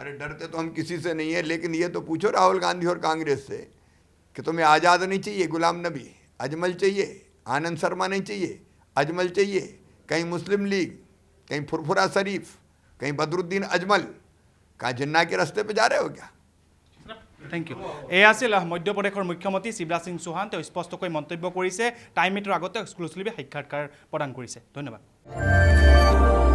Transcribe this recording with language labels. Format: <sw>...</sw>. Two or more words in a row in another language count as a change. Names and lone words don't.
<hi>अरे डरते तो हम किसी से नहीं है, लेकिन ये तो पूछो राहुल गांधी और कांग्रेस से कि तुम्हें आज़ाद नहीं चाहिए गुलाम नबी, अजमल चाहिए, आनंद शर्मा नहीं चाहिए, अजमल चाहिए, कहीं मुस्लिम लीग, कहीं फुरफुरा शरीफ, कहीं बदरुद्दीन अजमल, कहाँ जिन्ना के रास्ते पे जा रहे हो क्या?</hi> <en>Thank you.</en> <as>এই আছিল মধ্যপ্ৰদেশৰ মুখ্যমন্ত্ৰী শিৱৰাজ সিং চৌহান। তেওঁ স্পষ্টকৈ মন্তব্য কৰিছে, টাইম মিটৰ আগতে এক্সক্লুচিভলি সাক্ষাৎকাৰ প্ৰদান কৰিছে। ধন্যবাদ।</as>